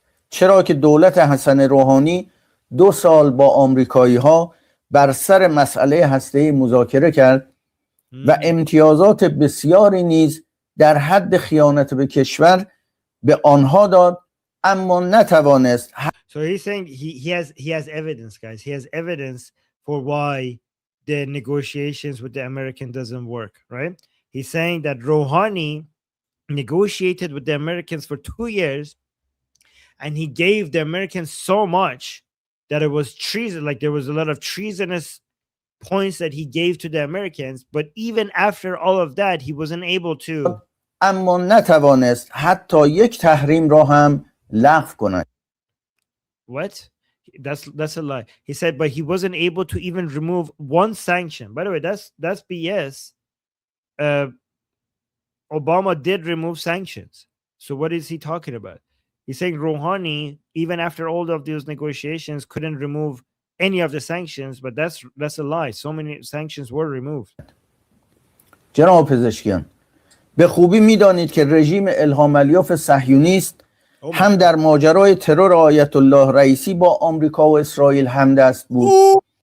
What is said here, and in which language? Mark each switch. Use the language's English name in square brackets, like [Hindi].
[Persian] چرا که دولت حسن روحانی 2 سال با آمریکایی ها بر سر مسئله هسته‌ای مذاکره کرد و امتیازات بسیاری نیز در حد خیانت به کشور به آنها داد، اما نتوانست. [English] So he's saying he has evidence, guys. He has evidence for why the negotiations with the American doesn't work, right? He's saying that Rouhani negotiated with the Americans for 2 years, and he gave the Americans so much that it was treason. Like there was a lot of treasonous points that he gave to the Americans, but even after all of that, he wasn't able to. [Persian] اما نتوانست حتی یک تحریم را هم لغو کند. [English] What? That's a lie. He said, but he wasn't able to even remove one sanction. By the way, that's BS. Obama did remove sanctions. So what is he talking about? He's saying Rouhani, even after all of those negotiations, couldn't remove any of the sanctions, but that's a lie. So many sanctions were removed. [Persian] جناب پزشکیان، به خوبی میدانید که رژیم الهام الیاف صهیونیست هم در ماجرای ترور آیت الله رئیسی با آمریکا و اسرائیل همدست بود.